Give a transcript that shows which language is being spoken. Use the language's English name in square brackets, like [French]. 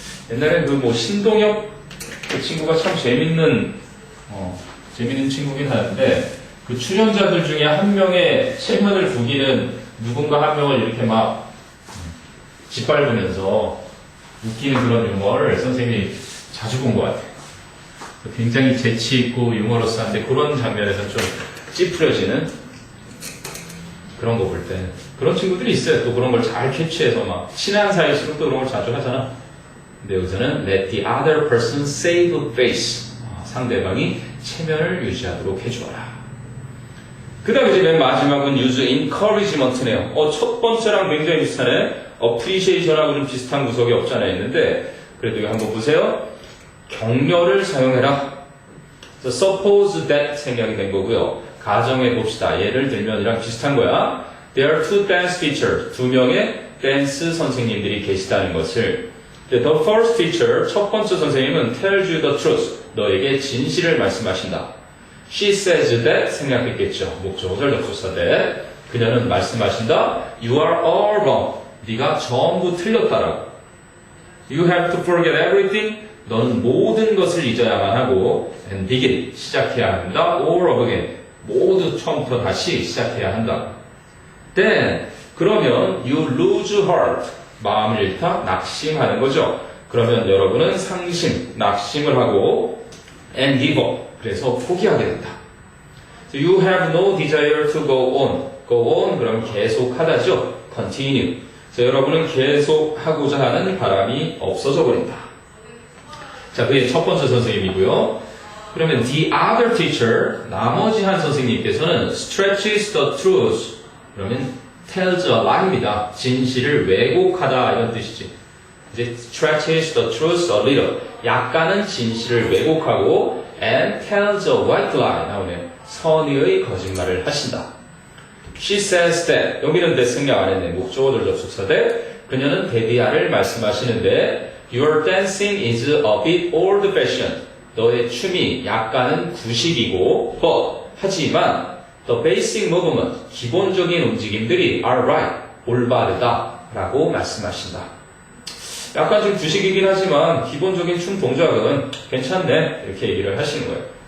[Korean] 옛날에 그 뭐 신동엽 그 친구가 참 재밌는 친구긴 하는데 그 출연자들 중에 한 명의 체면을 구기는 누군가 한 명을 이렇게 막 짓밟으면서 웃기는 그런 유머를 선생님이 자주 본 것 같아요. 굉장히 재치있고 유머러스한데 그런 장면에서 좀 찌푸려지는 그런 거 볼 때 그런 친구들이 있어요. 또 그런 걸 잘 캐치해서 막 친한 사이일수록 또 그런 걸 자주 하잖아. 근데 여기서는 [English] let the other person save face. [Korean] 상대방이 체면을 유지하도록 해주어라. 그 다음에 이제 맨 마지막은 use encouragement네요. 첫 번째랑 굉장히 비슷하네. appreciation하고 좀 비슷한 구석이 없잖아 있는데 그래도 이거 한번 보세요. 격려를 사용해라. [English] So suppose that [Korean] 생략이 된 거고요. 가정해 봅시다. 예를 들면 이랑 비슷한 거야. [English] There are two dance teachers. [Korean] 두 명의 댄스 선생님들이 계시다는 것을 [English] The first teacher, [Korean] 첫 번째 선생님은 [English] tells you the truth. [Korean] 너에게 진실을 말씀하신다. [English] She says that [Korean] 생략했겠죠. 목적어절 접속사 that. 그녀는 말씀하신다. [English] You are all wrong. [Korean] 네가 전부 틀렸다라고. [English] You have to forget everything. [Korean] 너는 모든 것을 잊어야만 하고 and begin. 시작해야 한다. [English] All over again. [Korean] 모두 처음부터 다시 시작해야 한다. [English] Then [Korean] 그러면 [English] you lose heart. [Korean] 마음을 잃다, 낙심하는 거죠. 그러면 여러분은 상심, 낙심을 하고 and give up. 그래서 포기하게 된다. [English] So you have no desire to go on. [Korean] Go on 그럼 계속하다죠. Continue. 그래서 여러분은 계속하고자 하는 바람이 없어져 버린다. 자, 그게 첫 번째 선생님이고요. 그러면 [English] the other teacher, [Korean] 나머지 한 선생님께서는 [English] stretches the truth. [Korean] 그러면 tells a lie입니다. 진실을 왜곡하다 이런 뜻이지. [English] 이제 stretches the truth a little. [Korean] 약간은 진실을 왜곡하고 [English] and tells a white lie [Korean] 나오네요. 선의의 거짓말을 하신다. [English] She says that [Korean] 여기는 that 생략 안 했네. 목적어들 접속사대. 그녀는 데비아를 말씀하시는데 [English] Your dancing is a bit old-fashioned. [Korean] 너의 춤이 약간은 구식이고 but 하지만 [English] the basic movement [Korean] 기본적인 움직임들이 [English] are right [Korean] 올바르다 라고 말씀하신다. 약간 좀 구식이긴 하지만 기본적인 춤 동작은 괜찮네 이렇게 얘기를 하시는 거예요.